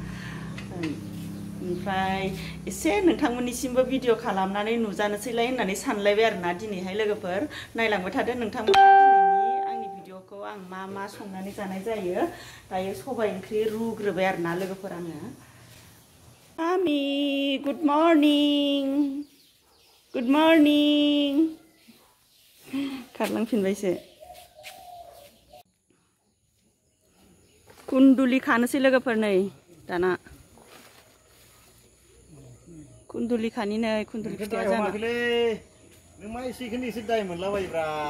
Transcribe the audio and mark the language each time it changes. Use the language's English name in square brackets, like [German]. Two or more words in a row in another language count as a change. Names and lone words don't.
[Bodo] ओमफ्राय एसे नोंथांमोननिसिमबो भिडिअ खालामनानै नुजानोसैलाय होननानै सानलायबाय आरोना दिनैहाय लोगोफोर नायलांबाय थादो नोंथांमोना दिनैनि आंनि भिडिअखौ आं मा संनानै जानाय जायो दायो सबाय ओंख्रि रुग्रोबाय आरोना लोगोफोर आङो [English] Mommy, good morning. Good morning. [Bodo] खारलांफिनबायसो कुन्दुलि खानोसै लोगोफोर नै दाना कुन्दुलि खानि नै कुन्दुलि फिथाइया जाना नों मा एसेखौनो एसे दाय मोनलाबायोब्रा